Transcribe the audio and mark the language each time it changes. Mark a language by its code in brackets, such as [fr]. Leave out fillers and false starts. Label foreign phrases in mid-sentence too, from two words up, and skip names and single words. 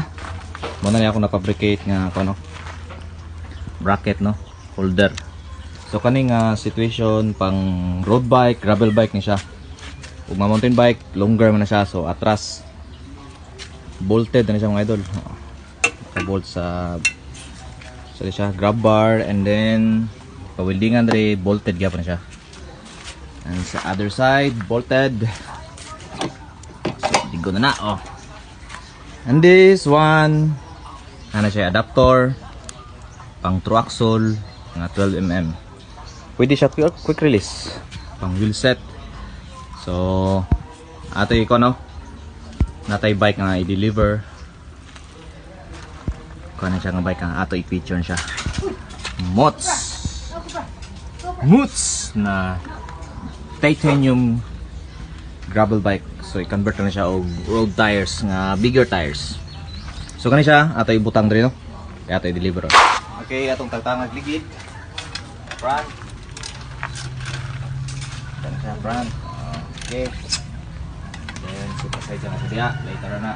[ceb] Muna niya ako na-fabricate nga ano, bracket no, holder. So kaning situation pang [en] road bike, gravel bike [ceb] ni siya. Ug [en] mountain bike, [ceb] longer man na siya, so atras bolted na siya mga idol. Naka-bolt sa siya grab bar, and then pa-weldingan dre bolted gyapon na siya. And sa other side bolted. So digo na oh. [en] And this one [ceb] ano siya, adapter pang [en] true axle [ceb] nga 12mm. Pwede siya [en] quick release [ceb] pang wheel set. So ato iko no, natay bike nga i-deliver kung ano siya nga bike nga ato i-feature siya. [en] Mods na titanium gravel bike. [ceb] So i-convert na siya og [en] road tires [ceb] nga [en] bigger tires. [ceb] So kani siya ato ibutang diri no, kaya ato i-deliver. Okay, atong tagtangag ligid front. Kani siya front. Okay. Then super side na sa diya, later na.